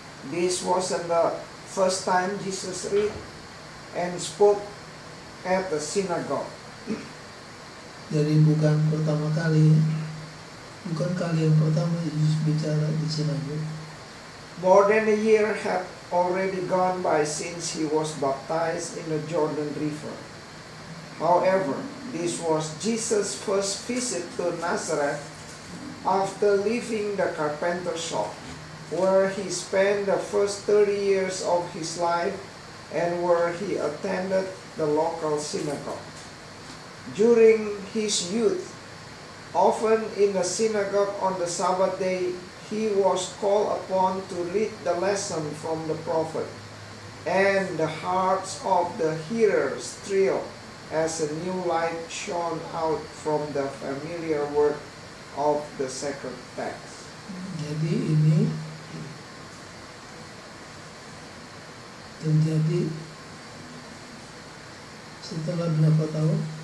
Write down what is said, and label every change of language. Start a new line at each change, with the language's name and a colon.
English: This wasn't the first time Jesus read and spoke at the synagogue.
Indonesian: Jadi bukan kali yang pertama Yesus bicara di sinagog.
English: More than a year had already gone by since he was baptized in the Jordan River. However, this was Jesus' first visit to Nazareth after leaving the carpenter shop, where he spent the first 30 years of his life and where he attended the local synagogue. During his youth, often in the synagogue on the Sabbath day, he was called upon to read the lesson from the prophet, and the hearts of the hearers thrilled as a new light shone out from the familiar word of the sacred text.
Indonesian: Jadi ini terjadi setelah berapa tahun?